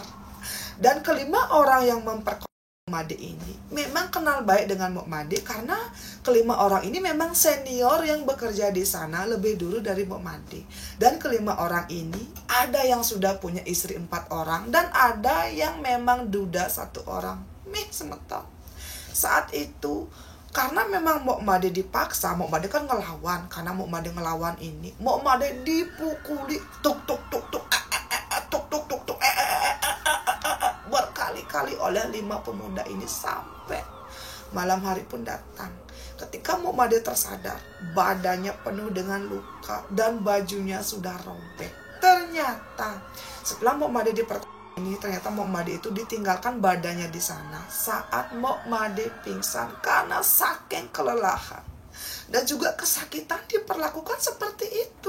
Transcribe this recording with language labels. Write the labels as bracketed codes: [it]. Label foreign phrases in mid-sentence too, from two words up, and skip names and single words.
[id] Dan kelima orang yang memperkosa Mok Made ini memang kenal baik dengan Mok Made karena kelima orang ini memang senior yang bekerja di sana lebih dulu dari Mok Made. Dan kelima orang ini ada yang sudah punya istri 4 orang dan ada yang memang duda 1 orang. Semeton. Saat itu karena memang Mok Made dipaksa, Mok Made kan ngelawan. Karena Mok Made ngelawan ini, Mok Made dipukuli tuk tuk tuk tuk tuk tuk tuk tuk berkali-kali oleh 5 pemuda ini sampai malam hari pun datang. Ketika Mok Made tersadar, badannya penuh dengan luka dan bajunya sudah robek. Ternyata setelah Mok Made ini ternyata Mok Made itu ditinggalkan badannya di sana saat Mok Made pingsan karena saking kelelahan dan juga kesakitan diperlakukan seperti itu.